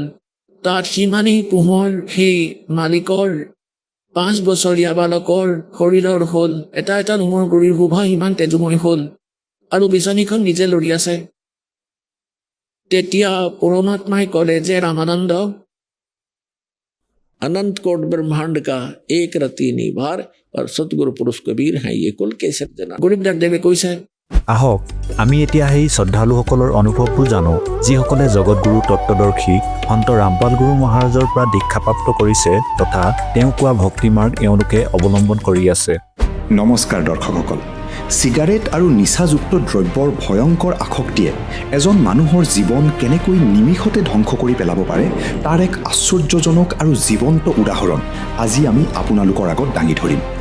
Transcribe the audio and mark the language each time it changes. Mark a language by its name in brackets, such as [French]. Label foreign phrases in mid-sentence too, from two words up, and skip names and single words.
[Assamese] তাত সিমানেই পোহৰ সেই মালিকৰ 5 বছৰীয়া বালকৰ শৰীৰৰ হ'ল। এটা এটা নোমৰ গুৰিৰ শোভা ইমান তেজোময় হ'ল, আৰু বিচনীখন নিজে লৰি আছে। তেতিয়া পৰমাত্মাই ক'লে যে ৰামানন্দ, [Hindi] अनंत कोट ब्रह्मांड का एक रति निभार और सतगुरु पुरुष कबीर हैं ये कुल के सज्जना। [Assamese] গৰীবদাস দেৱে কৈছে, আহক আমি এতিয়া সেই শ্ৰদ্ধালুসকলৰ অনুভৱবোৰ জানো, যিসকলে জগতগুৰু তত্ত্বদৰ্শী সন্ত ৰামপাল গুৰু মহাৰাজৰ পৰা দীক্ষাপ্ৰাপ্ত কৰিছে তথা তেওঁ কোৱা ভক্তিমাৰ্গ এওঁলোকে অৱলম্বন কৰি আছে। নমস্কাৰ দৰ্শকসকল। চিগাৰেট আৰু নিচাযুক্ত দ্ৰব্যৰ ভয়ংকৰ আসক্তিয়ে এজন মানুহৰ জীৱন কেনেকৈ নিমিষতে ধ্বংস কৰি পেলাব পাৰে তাৰ এক আশ্চৰ্যজনক আৰু জীৱন্ত উদাহৰণ আজি আমি আপোনালোকৰ আগত দাঙি ধৰিম।